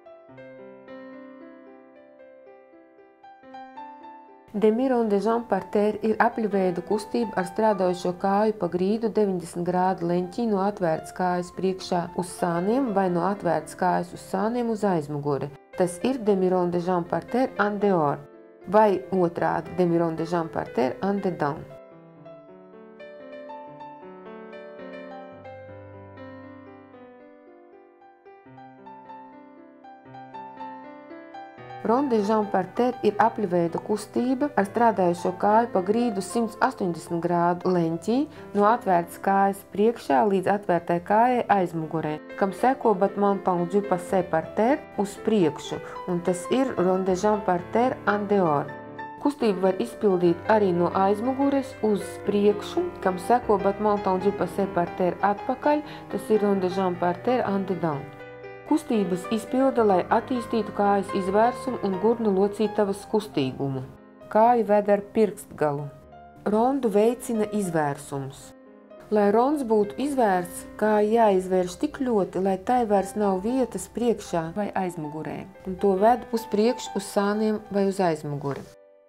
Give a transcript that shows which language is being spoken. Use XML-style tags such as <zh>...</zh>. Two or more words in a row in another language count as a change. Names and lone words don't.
<fr>Demi-ronde-jambes parterre</fr> <lv>ir apļveida kustība ar strādājošo kāju pa grīdu 90 grādu leņķī no atvērtas kājas priekšā uz sāniem vai no atvērtas kājas uz sāniem uz aizmuguri. Tas ir</lv> <fr>demi-ronde-jambes parterre en dehors</fr> <lv>vai otrādi</lv> <fr>demi-ronde-jambes parterre en dedans. Ronde-jambes parterre</fr> <lv>ir apļveida kustība ar strādājošo kāju pa grīdu 180 grādu leņķī no atvērtas kājas priekšā līdz atvērtai kājai aizmugurē, kam seko</lv> <fr>battement du passé parterre</fr> <lv>uz priekšu, un tas ir</lv> <fr>ronde-jambes parterre en dehors.</fr> <lv>Kustību var izpildīt arī no aizmugures uz priekšu, kam seko</lv> <fr>battement du passé parterre</fr> <lv>atpakaļ, tas ir</lv> <fr>ronde-jambes parterre en dedans.</fr> <lv>Kustības izpilda, lai attīstītu kājas izvērsumu un gurnu locītavas kustīgumu. Kāju ved ar pirkstgalu. Rondu veicina izvērsums. Lai ronds būtu izvērsts, kāja jāizvērš tik ļoti, lai tai vairs nav vietas priekšā vai aizmugurē, un to ved uz priekšu uz sāniem vai uz aizmuguri.</lv>